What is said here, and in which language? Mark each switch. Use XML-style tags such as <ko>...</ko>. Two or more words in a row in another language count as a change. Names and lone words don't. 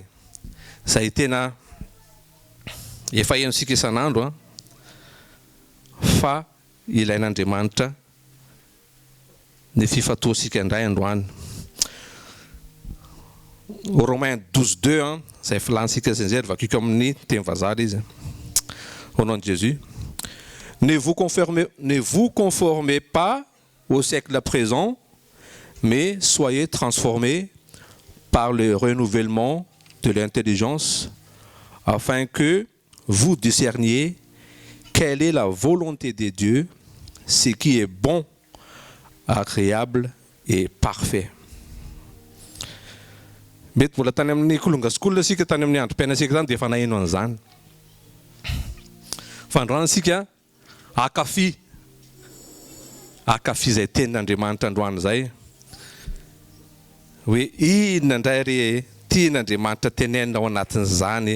<mg>Izay tena efa haintsika isan'andro fa ilain'Andriamanitra ny fifatoasika indray androany.</mg> <fr>Romains 12:2</fr> <mg>zay filansika zay vakiko amin'ny teny vazaha izy.</mg> <fr>Au nom de Jésus. Ne vous conformez pas au siècle présent, mais soyez transformés par le renouvellement de l'intelligence, afin que vous discerniez quelle est la volonté de Dieu, ce qui est bon, agréable et parfait.</fr> <mg>Mety mbola tany amin'ny kolongaskola sika tany amin'ny androm-piaina sika zany dia efa naheno an'izany. Fa androany sika akafy zay tenin'Andriamanitra androany zay. Hoe inona indray re tian'Andriamanitra tenenina ao anatin'izany.</mg>